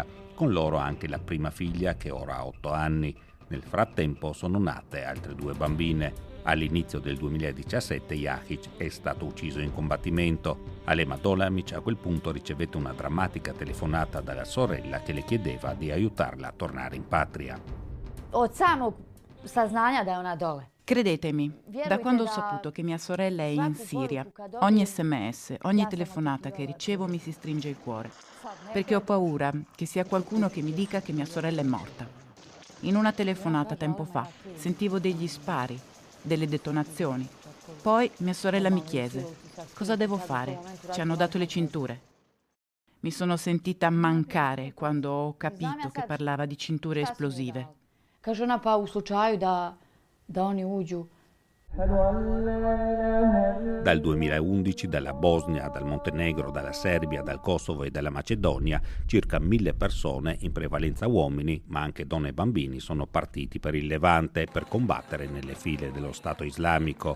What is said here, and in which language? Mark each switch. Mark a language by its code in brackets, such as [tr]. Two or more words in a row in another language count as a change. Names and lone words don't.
[it] Con loro anche la prima figlia che ora ha 8 anni. Nel frattempo sono nate altre 2 bambine. All'inizio del 2017 Yahic è stato ucciso in combattimento. Alema Dolamic a quel punto ricevette una drammatica telefonata dalla sorella che le chiedeva di aiutarla a tornare in patria. [bs] Od samog saznanja da je ona dole. [it] Credetemi, da quando ho saputo che mia sorella è in Siria, ogni sms, ogni telefonata che ricevo mi si stringe il cuore, perché ho paura che sia qualcuno che mi dica che mia sorella è morta. In una telefonata tempo fa sentivo degli spari, delle detonazioni. Poi mia sorella mi chiese: cosa devo fare? Ci hanno dato le cinture. Mi sono sentita mancare quando ho capito che parlava di cinture esplosive. [bs] Kaže ona pa u slučaju da oni uđu. [it] Dal 2011 dalla Bosnia, dal Montenegro, dalla Serbia, dal Kosovo e dalla Macedonia circa 1000 persone, in prevalenza uomini, ma anche donne e bambini, sono partiti per il Levante per combattere nelle file dello Stato islamico.